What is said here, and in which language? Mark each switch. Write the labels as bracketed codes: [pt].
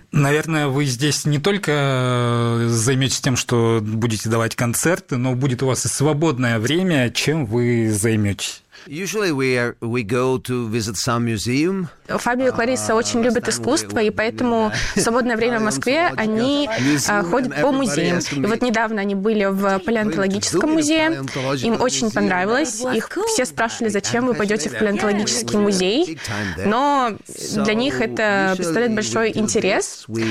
[ru] Наверное, вы здесь не только займетесь тем, что будете давать концерты, но будет у вас и свободное время, чем вы займетесь. [en] Usually we go to visit some museum. [ru] Фабио и Клариса очень любят искусство, и поэтому в свободное время в Москве они ходят по музеям. И вот недавно они были в палеонтологическом музее, им очень понравилось. Их все спрашивали, зачем вы пойдете в палеонтологический музей, но для них это представляет большой интерес.